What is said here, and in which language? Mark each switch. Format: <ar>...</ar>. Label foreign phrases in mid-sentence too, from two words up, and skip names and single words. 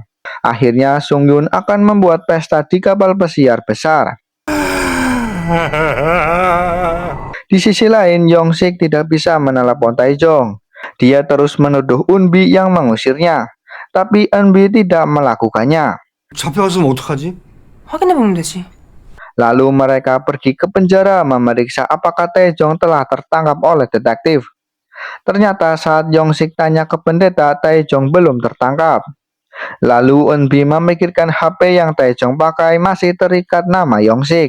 <id>Akhirnya Sung Yun akan membuat pesta di kapal pesiar besar. Di sisi lain, Yong-sik tidak bisa menelepon Taejong. Dia terus menuduh Eunbi yang mengusirnya, tapi Eunbi tidak melakukannya.</id> <ko>잡혀갔으면 어떡하지? 확인해보면 되지.</ko> <id>Lalu mereka pergi ke penjara memeriksa apakah Taejong telah tertangkap oleh detektif. Ternyata saat Yong-sik tanya ke pendeta, Taejong belum tertangkap. Lalu Eunbi memikirkan HP yang Taejong pakai masih terikat nama Yong-sik.</id>